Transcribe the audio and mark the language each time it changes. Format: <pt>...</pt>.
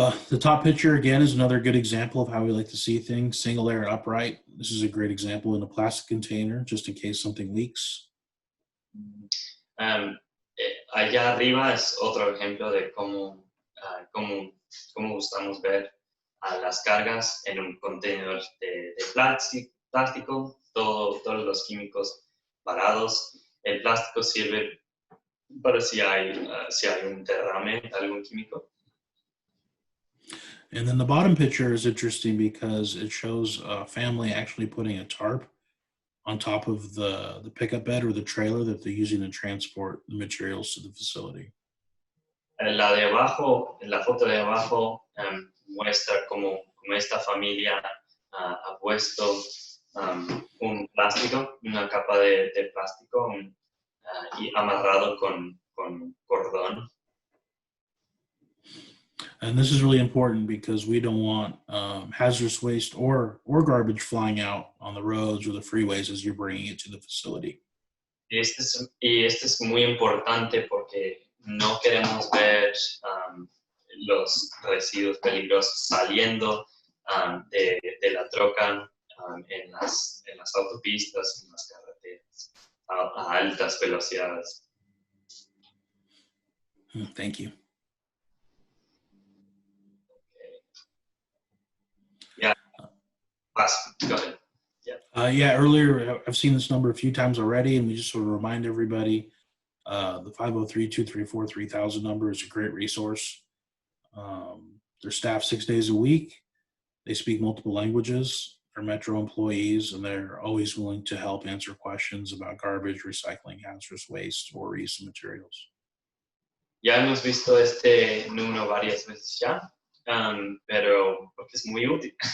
<en>The top picture, again, is another good example of how we like to see things. Single layer upright. This is a great example in a plastic container, just in case something leaks.</en> <es>Allá arriba es otro ejemplo de cómo gustamos ver a las cargas en un contenedor de plástico, todos los químicos parados. El plástico sirve para si hay un derrame, algún químico.</es> <en>And then the bottom picture is interesting because it shows a family actually putting a tarp on top of the pickup bed or the trailer that they're using to transport the materials to the facility.</en> <es>La de abajo, la foto de abajo muestra como esta familia ha puesto un plástico, una capa de plástico y amarrado con cordón.</es> <en>And this is really important because we don't want hazardous waste or garbage flying out on the roads or the freeways as you're bringing it to the facility.</en> <es>Y este es muy importante porque no queremos ver los residuos peligrosos saliendo de la troca en las autopistas, en las carreteras a altas velocidades.</es> <en>Thank you. Go ahead. Yeah, earlier I've seen this number a few times already, and we just sort of remind everybody the 503-234-3000 number is a great resource. They're staffed 6 days a week. They speak multiple languages. They're Metro employees, and they're always willing to help answer questions about garbage, recycling, hazardous waste, or reuse of materials.</en> <es>Ya hemos visto este número varias veces ya, pero porque es muy útil.</es>